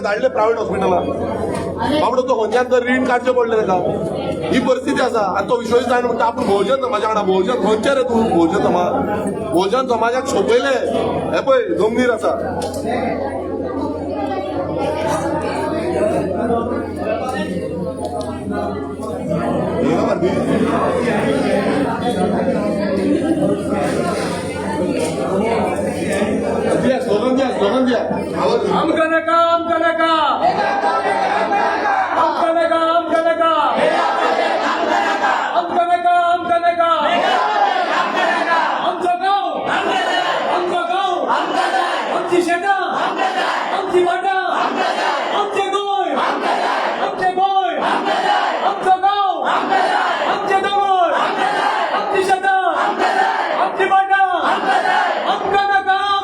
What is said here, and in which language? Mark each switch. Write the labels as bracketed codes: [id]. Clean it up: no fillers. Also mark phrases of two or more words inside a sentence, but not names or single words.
[kok] धाडले प्रायव्हेट हॉस्पिटलांत बाबडो तो खंयच्यान तर रीण काडचें पडलें ताका ही परिस्थिती असा आणि तो विश्वास जायना म्हणटा आपण बहुजन समाजा वांगडा बहुजन खंयचे रे तूं बहुजन समाजाक सोपयले हे पळय जमनीर आसा स्लोगन दिया [hi] हम करने का [kok] आमचं नका आमचं गाव आमची शेतं आमची वाटा आमचे गोय आमचं गाव आमचे दगड आमची शेतं आमची वाटा आमचं नका